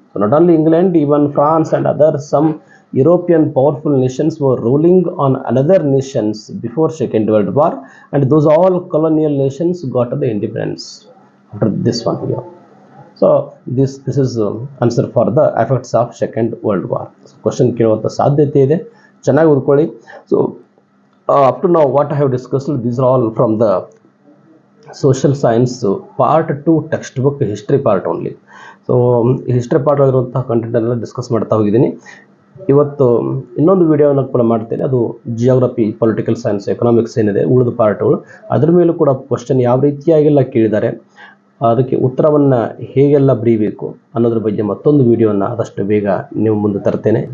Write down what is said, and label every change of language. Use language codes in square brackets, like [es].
[en] So not only England, even France and other some European powerful nations were ruling on another nations before Second World War, and those all colonial nations got the independence after this one here. So this is answer for the effects of Second World War. [kn] So question ಕೇಳುವಂಥ ಸಾಧ್ಯತೆ ಇದೆ, ಚೆನ್ನಾಗಿ ಓದ್ಕೊಳ್ಳಿ. [en] So up to now what I have discussed, these are all from the social science part 2 textbook history part only. [kn] So history part ಆಗಿರುವಂಥ content ಎಲ್ಲ discuss ಮಾಡ್ತಾ ಹೋಗಿದ್ದೀನಿ. ಇವತ್ತು ಇನ್ನೊಂದು ವಿಡಿಯೋನ ಕೂಡ ಮಾಡ್ತೇನೆ, ಅದು ಜಿಯೋಗ್ರಫಿ, ಪೊಲಿಟಿಕಲ್ ಸೈನ್ಸ್, ಎಕನಾಮಿಕ್ಸ್ ಏನಿದೆ ಉಳಿದ ಪಾರ್ಟ್ಗಳು, ಅದ್ರ ಮೇಲೂ ಕೂಡ ಕ್ವಶನ್ ಯಾವ ರೀತಿಯಾಗೆಲ್ಲ ಕೇಳಿದ್ದಾರೆ, ಅದಕ್ಕೆ ಉತ್ತರವನ್ನು ಹೇಗೆಲ್ಲ ಬರೀಬೇಕು ಅನ್ನೋದ್ರ ಬಗ್ಗೆ ಮತ್ತೊಂದು ವಿಡಿಯೋನ ಆದಷ್ಟು ಬೇಗ ನೀವು ಮುಂದೆ ತರ್ತೇನೆ.